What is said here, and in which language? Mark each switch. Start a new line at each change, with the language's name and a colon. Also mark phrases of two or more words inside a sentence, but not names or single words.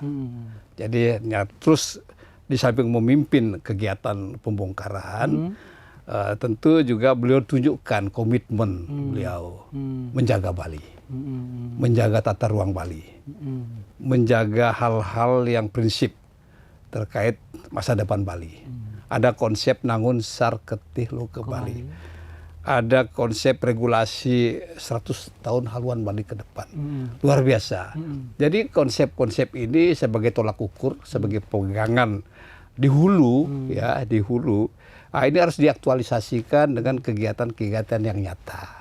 Indonesian: Jadi terus di samping memimpin kegiatan pembongkaran, tentu juga beliau tunjukkan komitmen beliau menjaga Bali, menjaga tata ruang Bali, menjaga hal-hal yang prinsip terkait masa depan Bali. Ada konsep nangun sar ketih lu ke Bali. Ada konsep regulasi 100 tahun haluan Bali ke depan. Luar biasa. Jadi konsep-konsep ini sebagai tolak ukur, sebagai pegangan di hulu, di hulu. Ini harus diaktualisasikan dengan kegiatan-kegiatan yang nyata.